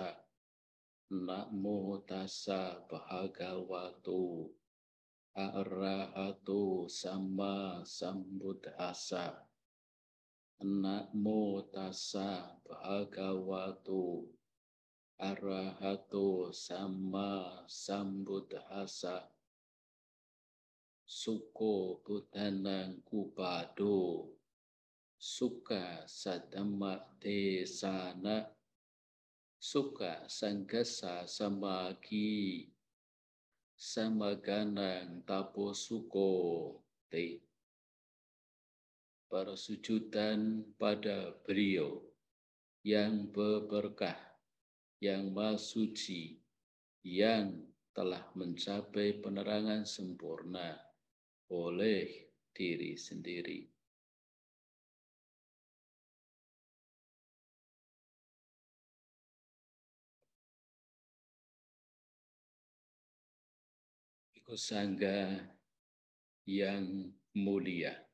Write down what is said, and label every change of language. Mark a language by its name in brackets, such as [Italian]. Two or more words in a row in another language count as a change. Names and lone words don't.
[Pali] Namo tassa bhagavato arahato sama sambuddhassa. Namo tassa bhagavato arahato sama sambuddhassa. Suko butanang kupado suka sadhamma te sana suka sanggasa samagi samaganang tapo suko te. [Indonesian] Persujudan pada beliau yang berberkah, yang maha suci, yang telah mencapai penerangan sempurna oleh diri sendiri. Bhikkhu Sangha yang mulia,